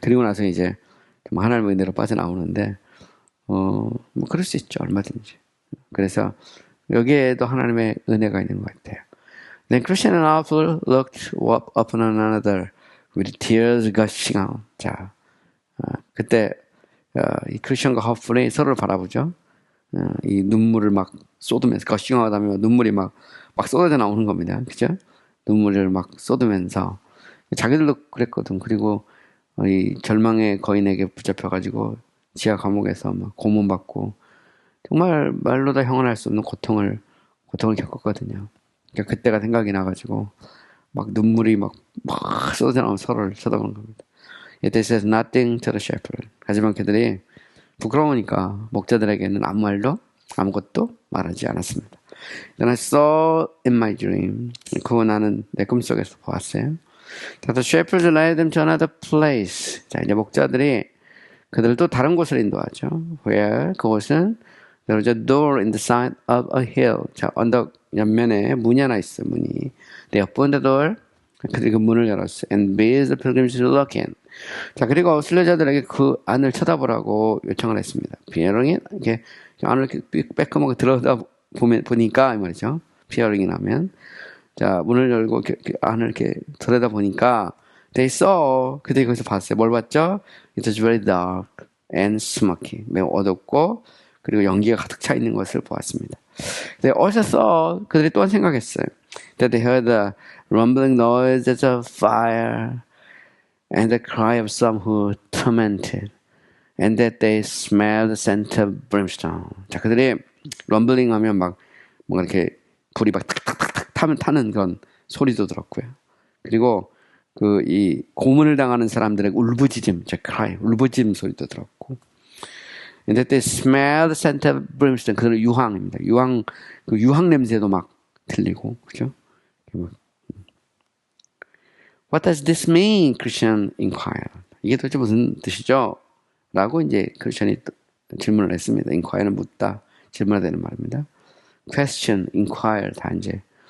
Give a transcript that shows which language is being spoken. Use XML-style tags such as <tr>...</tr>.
<ko>그리고 나서 이제 하나님의 은혜로 빠져나오는데 그럴 수 있죠. 얼마든지. 그래서 여기에도 하나님의 은혜가 있는 것 같아요.</ko> <en>Then Christian and Arthur looked upon one another with tears gushing out.</en> <ko>자, 그때 이 크리스천과 허플이 서로를 바라보죠. 이 눈물을 막 쏟으면서</ko> <en>gushing out</en> <ko>하면 눈물이 막 쏟아져 나오는 겁니다. 그죠? 눈물을 막 쏟으면서 자기들도 그랬거든. 그리고 이 절망의 거인에게 붙잡혀가지고 지하 감옥에서 막 고문받고 정말 말로 다 형언할 수 없는 고통을 겪었거든요. 그러니까 그때가 생각이 나가지고 막 눈물이 막 쏟아져 나오면 서로를 쳐다보는 겁니다.</ko> <en>Yet they said nothing to the shepherd.</en> <ko>하지만 그들이 부끄러우니까 목자들에게는 아무 말도 아무것도 말하지 않았습니다.</ko> <en>Then I saw in my dream.</en> <ko>그거 나는 내 꿈속에서 보았어요.</ko> <en>That the shepherds led them to another place.</en> <ko>자, 이제 목자들이 그들을 또 다른 곳으로 인도하죠.</ko> <en>Where 그곳은 there was a door in the side of a hill.</en> <ko>자, 언덕 옆면에 문이 하나 있어. 문이.</ko> <en>They opened the door.</en> <ko>그들이 그 문을 열었어.</ko> <en>And bade the pilgrims to look in.</en> <ko>자, 그리고 순례자들에게 그 안을 쳐다보라고 요청을 했습니다. 비어링이 이렇게 안을 이렇게 빼꼼하게 들어다 보니까 이 말이죠. 피어링이 나면 자 문을 열고 이렇게 안을 이렇게 들여다 보니까</ko> <en>they saw</en> <ko>그들이 거기서 봤어요. 뭘 봤죠?</ko> <en>It was very dark and smoky.</en> <ko>매우 어둡고 그리고 연기가 가득 차 있는 것을 보았습니다.</ko> <en>They also saw</en> <ko>그들이 또한 생각했어요.</ko> <en>That they heard the rumbling noise as of fire and the cry of some who tormented. And that they smelled the scent of brimstone.</en> <ko>자, 그들이 럼블링 하면 막 뭔가 이렇게 불이 막 탁탁탁탁 타는 그런 소리도 들었고요. 그리고 이 고문을 당하는 사람들의 울부짖음, cry, 울부짖음 소리도 들었고.</ko> <en>And that they smelled the scent of brimstone.</en> <ko>그들은 유황입니다. 유황 냄새도 막 들리고, 그죠?</ko> <en>What does this mean? Christian inquired.</en> <ko>이게 도대체 무슨 뜻이죠? 라고 이제 크리스천이 질문을 했습니다. inquire는 묻다, 질문해야 되는 말입니다. question, inquire 다 이제</ko>